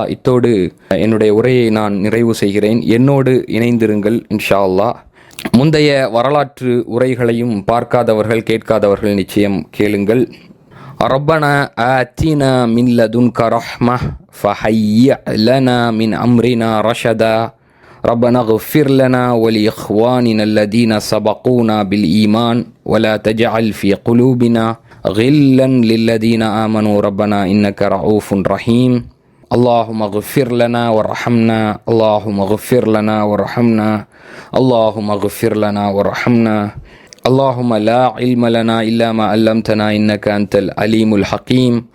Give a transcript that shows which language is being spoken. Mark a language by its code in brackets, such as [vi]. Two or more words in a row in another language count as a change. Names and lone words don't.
[ta] இத்தோடு என்னுடைய உரையை நான் நிறைவு செய்கிறேன். என்னோடு இணைந்திருங்கள் [ar] إن شاء الله. [ta] முந்தைய வரலாற்று உரைகளையும் பார்க்காதவர்கள், கேட்காதவர்கள் நிச்சயம் கேளுங்கள். [ar] ربنا آتنا من لدنك رحمة فهيئ لنا من أمرنا رشدا ربنا اغفر لنا ولإخواننا الذين سبقونا بالإيمان ولا تجعل في قلوبنا غلا للذين آمنوا ربنا إنك رؤوف رحيم اللهم اغفر لنا وارحمنا اللهم اغفر لنا وارحمنا اللهم اغفر لنا وارحمنا اللهم لا علم لنا إلا ما علمتنا إنك أنت العليم الحكيم